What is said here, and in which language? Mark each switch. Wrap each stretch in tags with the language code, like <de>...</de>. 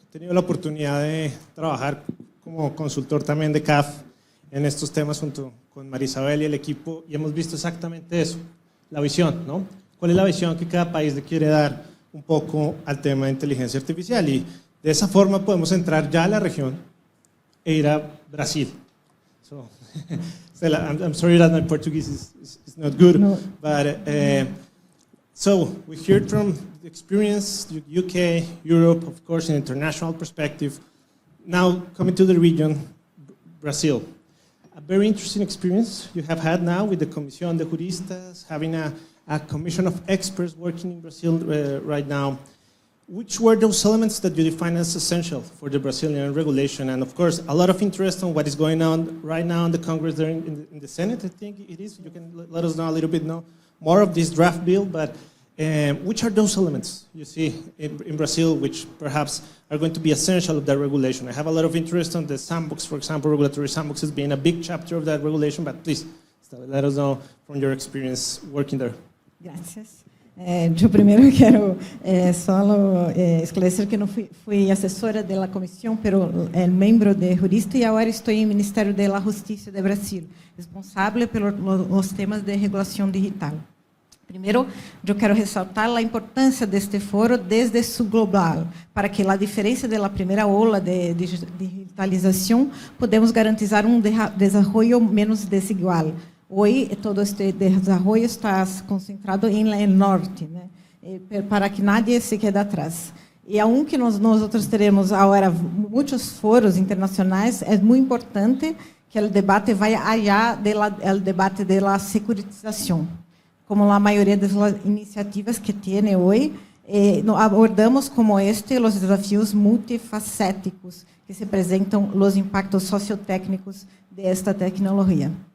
<es>He tenido la oportunidad de trabajar como consultor también de CAF en estos temas junto con Marisabel y el equipo, y hemos visto exactamente eso, la visión, ¿no? ¿Cuál es la visión que cada país le quiere dar un poco al tema de inteligencia artificial? Y de esa forma podemos entrar ya a la región e ir a Brasil.</es> <en>So, Stella, I'm sorry that my Portuguese is not good, no. But so we heard from the experience, UK, Europe, of course, in international perspective. Now coming to the region, Brazil. A very interesting experience you have had now with the Comisión de Juristas, having a commission of experts working in Brazil right now. Which were those elements that you define as essential for the Brazilian regulation? And of course, a lot of interest on what is going on right now in the Congress, there in the Senate, I think it is. You can let us know a little bit more of this draft bill, but which are those elements you see in Brazil which perhaps are going to be essential of that regulation? I have a lot of interest on the sandbox, for example, regulatory sandbox has been a big chapter of that regulation, but please let us know from your experience working there.</en> <es>Gracias.</es> <pt>Eu primeiro quero só esclarecer que não fui assessora da comissão, pero membro de jurista, e agora estou em Ministério da Justiça do Brasil, responsável pelos temas de regulação digital. Primeiro, eu quero ressaltar a importância deste foro</pt> <es>desde su global,</es> <pt>para que a diferença da primeira ola de digitalização podemos garantizar desenvolvimento menos desigual. Hoje, todo este desenvolvimento está concentrado em norte, né?</pt> <es>Para que nadie se quede atrás.</es> <pt>E aunque nós teremos agora muitos foros internacionais, é muito importante que o debate vá allá do debate da securitização. Como a maioria das iniciativas que tem hoje, abordamos como os desafios multifacéticos que se apresentam, os impactos sociotécnicos desta tecnologia.</pt>